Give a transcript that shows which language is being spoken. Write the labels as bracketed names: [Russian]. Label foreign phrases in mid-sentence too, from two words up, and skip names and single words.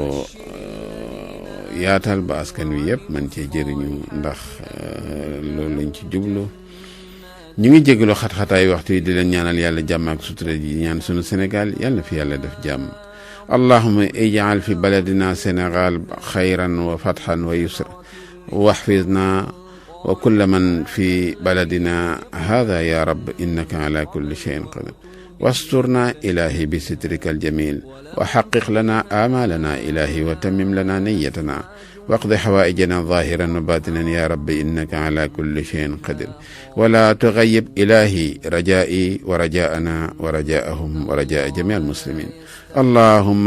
[Wolof] yaatal ba askan wi yëpp man cee jëriñu ndax loolu lañ ci jublu ñu ngi jégalu xat-xataay waxtu yi di leen ñaanal yàlla jàmm ak sutura ji ñaan sunu Sénégal yàlla na fi yàlla def jàmm [Arabic] اللهم اجعل في بلدنا Sénégal خيرا وفتحا ويسرا واحفظنا وكل من في بلدنا هذا يا رب إنك على كل شيء قدير واسترنا إلهي بسترك الجميل وحقق لنا آمالنا إلهي وتمم لنا نيتنا واقض حوائجنا ظاهرا وباطنا يا رب إنك على كل شيء قدير ولا تغيب إلهي رجائي ورجاءنا ورجاءهم ورجاء جميع المسلمين اللهم